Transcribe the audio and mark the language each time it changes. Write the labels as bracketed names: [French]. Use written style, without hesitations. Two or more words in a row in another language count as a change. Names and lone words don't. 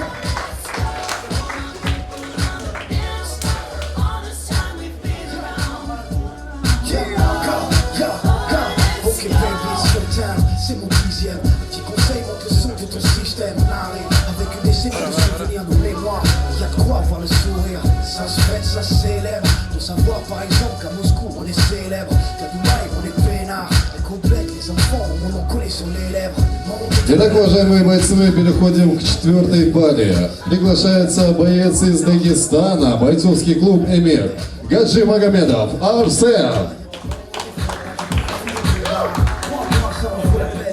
[English] Ok baby, it's your time, [French] c'est mon dixième. Petit conseil, monte le son de ton système. Allez, avec une décennie de souvenirs, nos mémoires. Y'a de quoi voir le sourire, ça se fait, ça célèbre. De savoir par exemple qu'à Moscou on est célèbre. Qu'à Dubaï on est peinard. Les complètes, les enfants, on en connaît sur les lèvres. [Russian] Итак, уважаемые бойцы, мы переходим к четвертой паре. Приглашается боец из Дагестана, бойцовский клуб «Эмир», Гаджи Магомедов Арсен.